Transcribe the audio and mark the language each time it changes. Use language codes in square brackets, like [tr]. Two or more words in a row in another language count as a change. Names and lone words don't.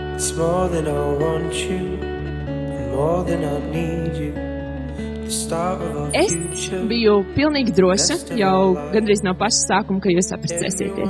[en] It's more than I want you, and more than I need you. [lv] Es biju pilnīgi droša jau gandrīz no paša sākuma, ka jūs apprecēsieties.